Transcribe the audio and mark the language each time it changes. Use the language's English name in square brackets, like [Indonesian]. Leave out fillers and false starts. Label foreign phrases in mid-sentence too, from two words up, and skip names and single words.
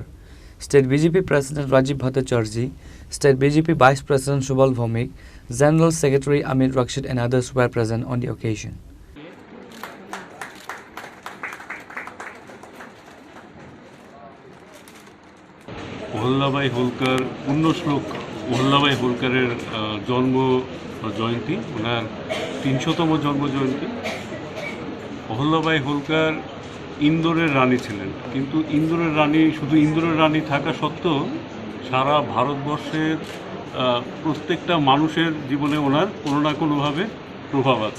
[English] State BJP President Rajiv Bhattacharjee, State BJP Vice President Subal Bhomik, General Secretary Amit Raksit and others were present on the occasion. [Bangla] অহল্যাবাই হোলকার পুণ্যশ্লোক অহল্যাবাই হোলকারের জন্ম জয়ন্তী, ওনার ৩০০তম জন্ম জয়ন্তী। অহল্যাবাই হোলকার ইন্দোরের রানী ছিলেন, কিন্তু ইন্দোরের রানী শুধু ইন্দোরের রানী থাকা সত্ত্বেও সারা ভারতবর্ষের প্রত্যেকটা মানুষের জীবনে ওনার কোনো না কোনোভাবে প্রভাব আছে।